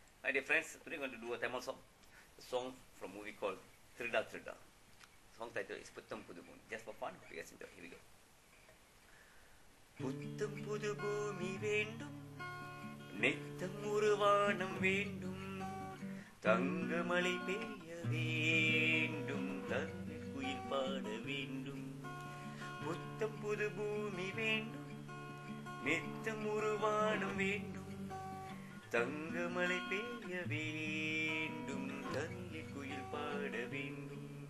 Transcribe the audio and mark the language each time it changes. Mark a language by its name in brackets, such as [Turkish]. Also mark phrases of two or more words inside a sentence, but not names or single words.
[English] My dear friends, today we're going to do a Tamil song. A song from a movie called Thirida Thirida. Song title is Puttam Pudu Bhoomi. Just for fun, you guys enjoy. Here we go. [Tamil] புத்தம் புது பூமி வேண்டும் நித்தம் ஒரு வானம் வேண்டும் தங்கமழை பெய்ய வேண்டும் தமிழ் குயில் பாட வேண்டும் புத்தம் புது பூமி வேண்டும் நித்தம் ஒரு வானம் வேண்டும் தங்கமழை பெய்ய வேண்டும் தமிழ் குயில் பாட வேண்டும்